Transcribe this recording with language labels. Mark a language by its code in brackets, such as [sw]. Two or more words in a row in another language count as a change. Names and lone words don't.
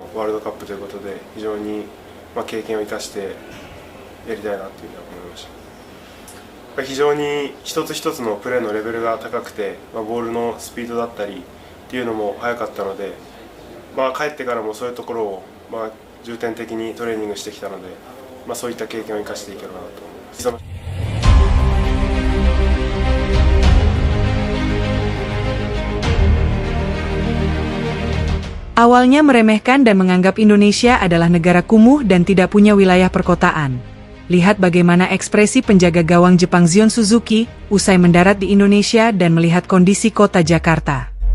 [ja] ワールドカップということで非常に経験を生かしてやりたいなというふうに思いました。非常に一つ一つのプレーのレベルが高くて、ボールのスピードだったりっていうのも速かったので、帰ってからもそういうところを重点的にトレーニングしてきたので、そういった経験を生かしていければなと思います。 [id] Awalnya meremehkan dan menganggap Indonesia adalah negara kumuh dan tidak punya wilayah perkotaan. Lihat bagaimana ekspresi penjaga gawang Jepang Zion Suzuki usai mendarat di Indonesia dan melihat kondisi kota Jakarta.